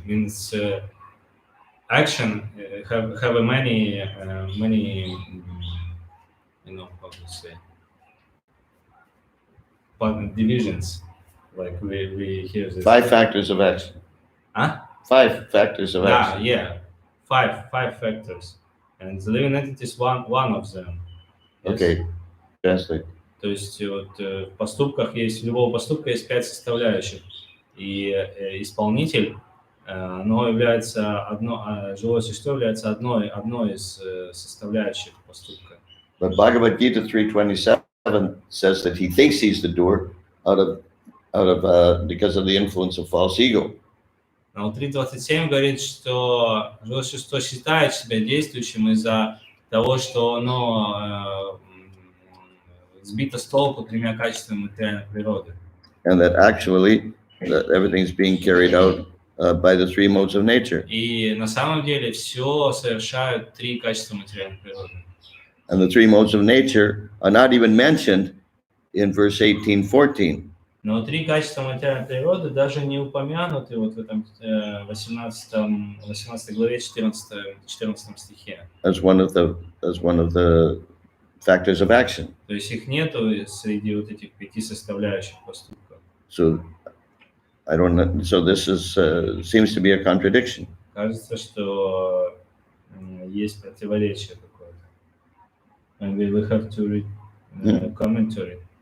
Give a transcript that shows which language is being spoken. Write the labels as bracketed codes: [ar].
[en] Means action have a many how to say. Divisions, like we hear this. 5 factors of action. Huh? 5 factors of action. Yeah, five factors, and the living entity is one of them. Yes? Okay, translate. [ru] То есть вот в поступках есть, у любого поступка есть 5 составляющих, и исполнитель, оно является живое существо является одной из составляющих поступка. [en] But Bhagavad Gita 327 says that he thinks he's the doer because of the influence of false ego. [ru] Но 3.27 говорит, что живое существо считает себя действующим из-за того, что оно сбито с толку 3 качествами материальной природы. [en] And that actually that everything's being carried out by the 3 modes of nature. [ru] И на самом деле все совершают 3 качества материальной природы. [en] And the 3 modes of nature are not even mentioned in verse 18-14. [ru] Но 3 качества материальной природы даже не упомянуты вот в этом 18 главе 14 стихе. [en] As one of the factors of action. [ru] То есть их нету среди вот этих 5 составляющих поступков. [en] So I don't know. So this seems to be a contradiction. [ru] Кажется, что есть противоречие какое-то. [en] And we will have to read commentary.